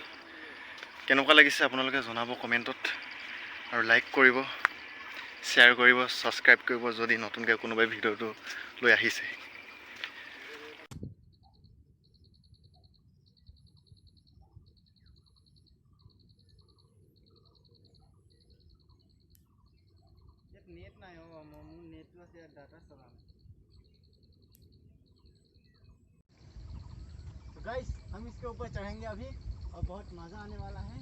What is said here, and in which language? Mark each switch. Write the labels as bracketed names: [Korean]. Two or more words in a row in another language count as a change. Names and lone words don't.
[Assamese] কেনেকুৱা লাগিছে আপোনালোকে জনাব কমেণ্টত, আৰু লাইক কৰিব, শ্বেয়াৰ কৰিব, ছাবস্ক্ৰাইব কৰিব যদি নতুনকৈ কোনোবাই ভিডিঅ'টো লৈ আহিছে। [Hindi] नेट ना हो, नेट से डाटा चला। तो गाइस, हम इसके ऊपर चढ़ेंगे अभी, और बहुत मज़ा आने वाला है।